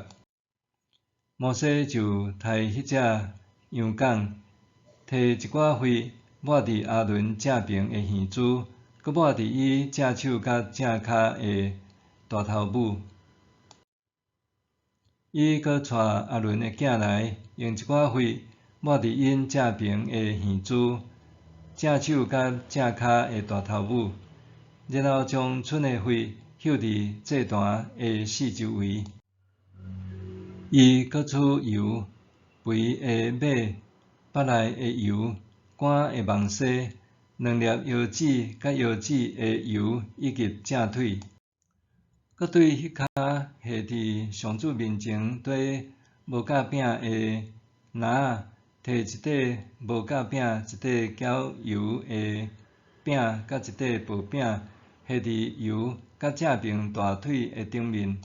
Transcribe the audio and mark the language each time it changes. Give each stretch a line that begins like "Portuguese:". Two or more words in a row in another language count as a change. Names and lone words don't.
Min Nan Chinese: 摩西就杀迄只羊犅，摕一寡血抹伫阿伦正平的耳珠，搁抹伫伊正手甲正骹的大头母。伊搁带阿伦的囝来，用一寡血抹伫因正平的耳珠、正手甲正骹的大头母，然后将剩的血溴伫祭坛的4周围。伊搁取油、肥的马腹内的油、肝的网丝、 2粒腰子甲腰子的油以及正腿，搁对迄骹下伫上主面前对无甲饼的篮摕一块无甲饼、一块搅油的饼甲一块薄饼下伫油甲正平大腿的顶面。